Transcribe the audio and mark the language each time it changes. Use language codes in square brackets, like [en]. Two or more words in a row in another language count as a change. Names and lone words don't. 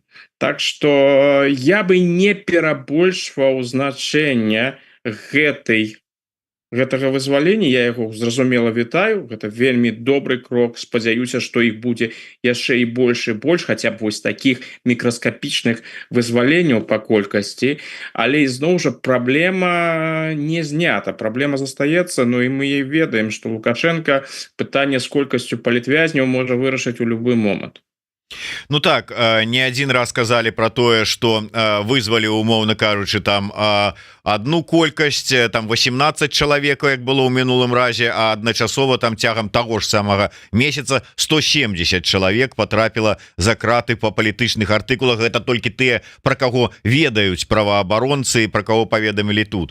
[be] Так што я бы не перабольшваў значэння гэтага вызвалення, я яго зразумела вітаю, гэта вельмі добры крок, спадзяюся, што іх будзе яшчэ і больш, хаця б вось такіх мікраскапічных вызваленняў па колькасці, але ізноў жа праблема не знята, праблема застаецца, ну і мы ведаем, што Лукашенко пытанне з колькасцю палітвязняў можа вырашыць у любы момант. [ru] Ну так, не один раз сказали про тое, что вызвали, [be] умоўно кажучы, там одну колькасць, там 18 чалавек, як было ў мінулым разе, а адначасова там цягам таго ж самага месяца 170 чалавек потрапіла за краты по палітычных артыкулах. Гэта толькі тыя, про каго ведаюць праваабаронцы, про каго паведамілі тут.